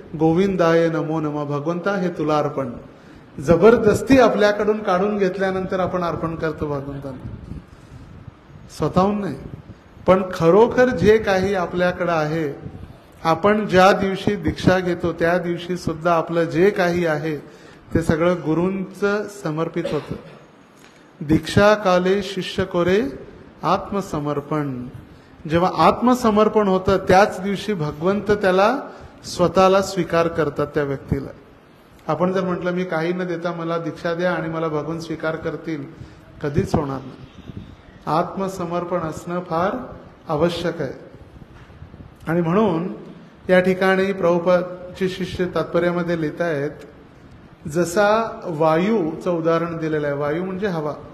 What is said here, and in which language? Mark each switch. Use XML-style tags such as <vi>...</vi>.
<sa>गोविंदाय नमो नमः,</sa> <mr>भगवंता हे तुला अर्पण. जबरदस्ती आपल्याकडून काढून घेतल्यानंतर आपण अर्पण करतो भगवंतांना, स्वतःहून नाही. पण खरोखर जे काही आपल्याकडे आहे, आपण ज्या दिवशी दीक्षा घेतो त्या दिवशी सुद्धा आपलं जे काही आहे ते सगळं गुरूंचं समर्पित होतं.</mr> <bn>दीक्षा काले शिष्य कोरे आत्मसमर्पण.</bn> <mr>जेव्हा आत्मसमर्पण होतं त्याच दिवशी भगवंत त्याला स्वतःला स्वीकार करतात त्या व्यक्तीला. आपण जर म्हटलं मी काही न देता मला दीक्षा द्या आणि मला भगवंत स्वीकार करतील, कधीच होणार नाही. आत्मसमर्पण असणं फार आवश्यक आहे. आणि म्हणून या ठिकाणी प्रभुपादचे शिष्य तात्पर्यामध्ये लिहित आहेत, जसा वायूचं उदाहरण दिलेलं आहे. वायू म्हणजे हवा.</mr>